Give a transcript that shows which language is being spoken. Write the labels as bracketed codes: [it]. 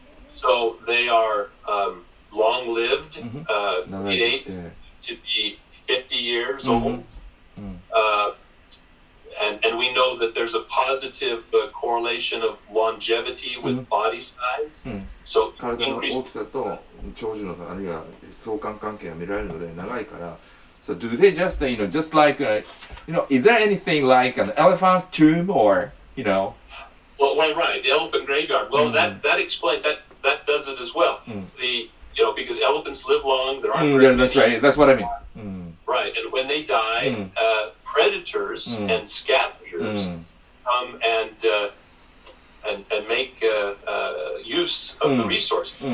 [en] So they are long-lived. We age to be 50 years old. And we know that there's a positive correlation of longevity with body size. So [ja] 体の大きさと長寿の差あるいは相関関係が見られるので長いから。 [en] So do they just just like is there anything like an elephant tomb or Well, right, the elephant graveyard. Well, that explains that does it as well. Because elephants live long, there aren't. That's right. That's what I mean. Right, and when they die, predators and scavengers come and make use of the resource.